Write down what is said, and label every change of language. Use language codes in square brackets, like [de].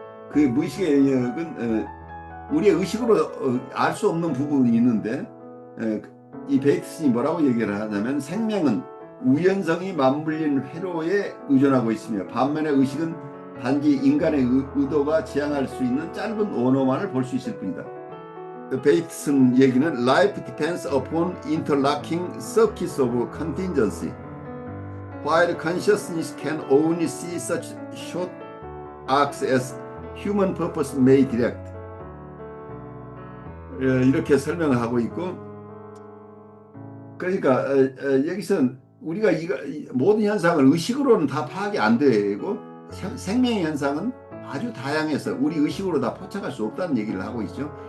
[ko] 그 무의식의 영역은 우리의 의식으로 알 수 없는 부분이 있는데, 이 베이트슨이 뭐라고 얘기를 하냐면 생명은 우연성이 맞물린 회로에 의존하고 있으며 반면에 의식은 단지 인간의 의도가 지향할 수 있는 짧은 원어만을 볼 수 있을 뿐이다. 베이트슨 얘기는 [en] Life depends upon interlocking circuits of contingency, while consciousness can only see such short arcs as human purpose may direct. [ko] 이렇게 설명을 하고 있고, 그러니까 여기서 우리가 모든 현상을 의식으로는 다 파악이 안 되고 생명의 현상은 아주 다양해서 우리 의식으로 다 포착할 수 없다는 얘기를 하고 있죠.